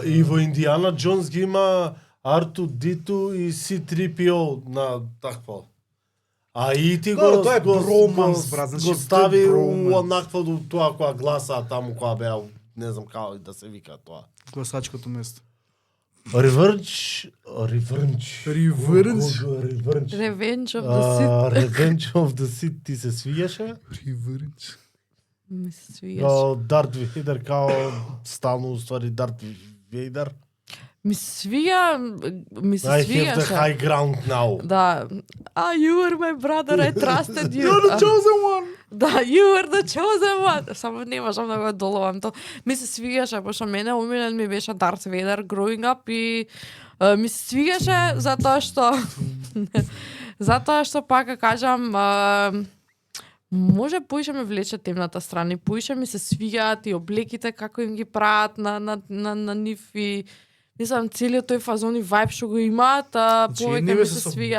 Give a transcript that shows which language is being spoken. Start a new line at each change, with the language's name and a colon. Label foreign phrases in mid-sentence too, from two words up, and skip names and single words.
Macedonian: И во Индиана Джонс ги има R2D2 и C3PO на такво. А и ти Да, го тоа е броманс, брат, значи, го тоа е стави броманс. онакво до тоа која гласа таму која беа, не знам како да се вика тоа. Гласачкото место. Revenge. Revenge? Revenge of the Sith. Revenge of the Sith ти се свиѓаше? Revenge. Ми се свиѓаше. Као Дарт Вейдер, као стално уствари Дарт Вейдер. Ми се свиѓа, ми се
English: I have the
Macedonian: свиѓаше.
English: high ground now.
Macedonian: Да.
English: You were my brother, I trusted you. You're the chosen one! Да, you were the chosen one.
Macedonian: Само не можам да го доловам то. Ми се свиѓаше, пошто мене умилен ми беше Дарт Вейдер
English: growing up
Macedonian: и ми се свиѓаше затоа што пак да кажам може поише ме влече темната страна и поише ми се свиѓаат и облеките како им ги прават на нив и мислам целиот тој фазон и вајб што го имаат, повеќе ми се свиѓа.